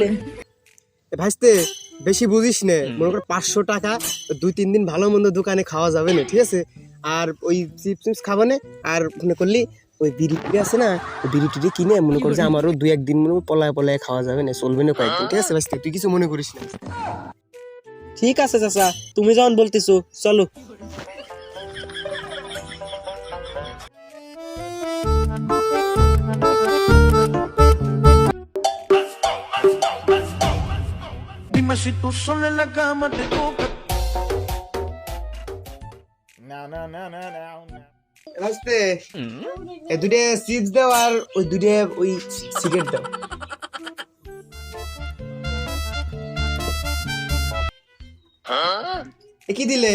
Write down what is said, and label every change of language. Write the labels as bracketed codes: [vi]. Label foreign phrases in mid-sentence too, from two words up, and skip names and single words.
[bn] ভাইস্তে বেশি বুঝিস নে, মনে কর 500 টাকা 2-3 দিন ভালো মন্দ দোকানে খাওয়া যাবে না, ঠিক আছে? আর ওই চিপস চিপস খাবো না। আর মনে করলি ওই বিড়ি টিড়ি আছে না, ওই বিড়ি টিড়ি কিনে মনে কর যে আমারও 2-1 দিন মনে পলায় পলায় খাওয়া যাবে না, চলবে না কয়েকদিন, ঠিক আছে ভাইস্তে? তুই কিছু মনে করিস না। ঠিক আছে চাচা, তুমি যখন বলতেছো চলো। [es] Dime si tú sola en la cama te toca. [bn] ভাইস্তে এই দুটো চিপস দাও আর ওই দুটো ওই সিগারেট দাও। এ কি দিলে?